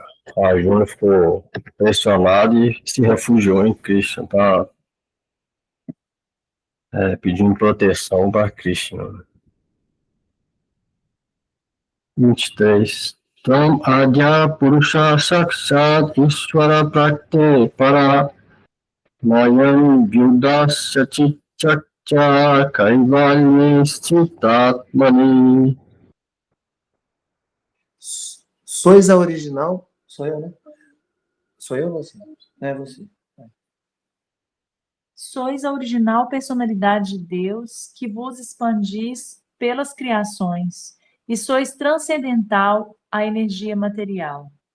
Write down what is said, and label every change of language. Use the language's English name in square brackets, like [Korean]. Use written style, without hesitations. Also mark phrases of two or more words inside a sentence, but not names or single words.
[Portuguese] A Júlia ficou pressionada e se refugiou em Krishna, tá? Pedindo proteção para Krishna. 23. [Sanskrit] तम् आद्य पुरुष साक्षात् ईश्वर प्रकृते पर मायम् व्युद सति चक्य कैवल्ये स्थितात्मनि. [Portuguese] Sois a original. Sou eu, né? Sou eu ou você? É você. Sois a original personalidade de Deus que vos expandis pelas criações e sois transcendental à energia material.